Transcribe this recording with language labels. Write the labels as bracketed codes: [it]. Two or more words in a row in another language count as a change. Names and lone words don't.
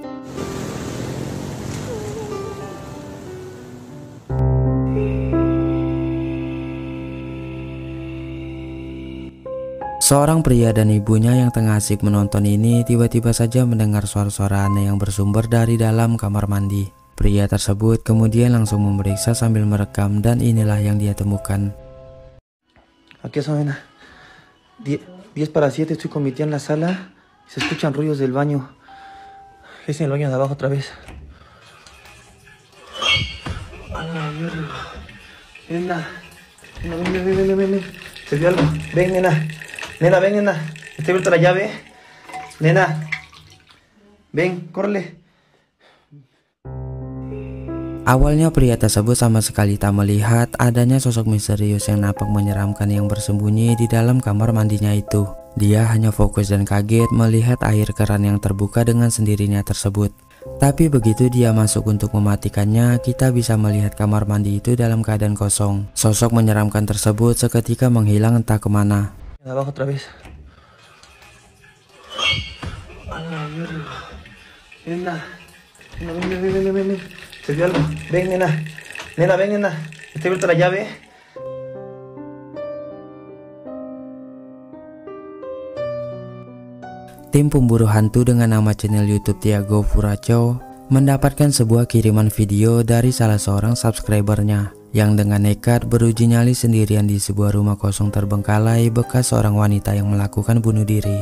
[id] Seorang pria dan ibunya yang tengah asik menonton ini tiba-tiba saja mendengar suara-suara aneh yang bersumber dari dalam kamar mandi. Pria tersebut kemudian langsung memeriksa sambil merekam, dan inilah yang dia temukan. [es] Aquí son 10:50, estoy con mi tía en la sala y se escuchan ruidos del baño. Es en el baño de abajo otra vez. Nena, ven. Se vio algo. Ven, nena. Nena, ven, nena. Está abierta la llave. Nena. Ven, córrele. [id] Awalnya pria tersebut sama sekali tak melihat adanya sosok misterius yang nampak menyeramkan yang bersembunyi di dalam kamar mandinya itu. Dia hanya fokus dan kaget melihat air keran yang terbuka dengan sendirinya tersebut. Tapi begitu dia masuk untuk mematikannya, kita bisa melihat kamar mandi itu dalam keadaan kosong. Sosok menyeramkan tersebut seketika menghilang entah kemana. [es] Abajo otra vez. Nena, ven. Se vio algo. Ven, nena. Nena, ven, nena. ¿Te he vuelto la llave? [id] Tim pemburu hantu dengan nama channel YouTube Tiago Furaco mendapatkan sebuah kiriman video dari salah seorang subscribernya yang dengan nekat beruji nyali sendirian di sebuah rumah kosong terbengkalai bekas seorang wanita yang melakukan bunuh diri.